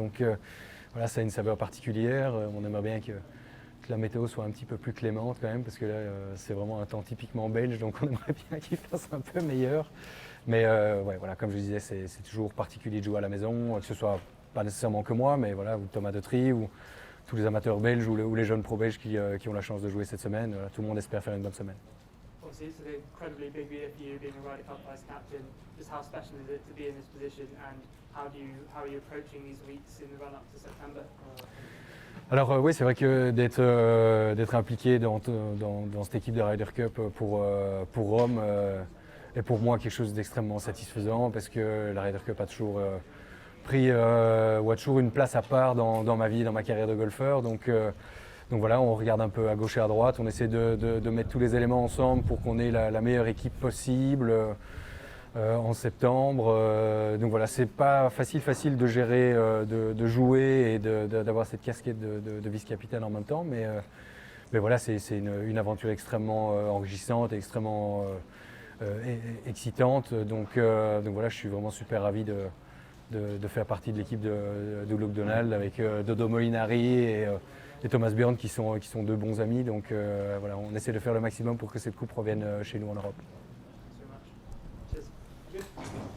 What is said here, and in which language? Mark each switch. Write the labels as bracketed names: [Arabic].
[French] Donc voilà, ça a une saveur particulière. On aimerait bien que la météo soit un petit peu plus clémente quand même, parce que là c'est vraiment un temps typiquement belge, donc on aimerait bien qu'il fasse un peu meilleur. Mais ouais, voilà, comme je disais, c'est toujours particulier de jouer à la maison, que ce soit pas nécessairement que moi, mais voilà, ou Thomas Dautry, ou tous les amateurs belges, ou les jeunes pro belges qui ont la chance de jouer cette semaine. Voilà, tout le monde espère faire une bonne semaine. [English] Obviously, it's an incredibly big year for you being a Ryder Cup vice captain. Just how special is it to be in this position, and how are you approaching these weeks in the run-up to September? [French] Alors oui, c'est vrai que d'être impliqué dans cette équipe de Ryder Cup pour Rome est pour moi quelque chose d'extrêmement satisfaisant, parce que la Ryder Cup a toujours pris toujours une place à part dans ma vie, dans ma carrière de golfeur. Donc voilà, on regarde un peu à gauche et à droite, on essaie de mettre tous les éléments ensemble pour qu'on ait la meilleure équipe possible en septembre. Donc voilà, c'est pas facile de gérer, de jouer et d'avoir cette casquette de vice-capitaine en même temps, mais voilà, c'est une aventure extrêmement enrichissante et extrêmement excitante. Donc voilà, je suis vraiment super ravi de faire partie de l'équipe de Luke Donald avec Dodo Molinari et Thomas Bjorn qui sont deux bons amis. Donc voilà, on essaie de faire le maximum pour que cette coupe revienne chez nous en Europe. [English] Thanks very much. Cheers. Good.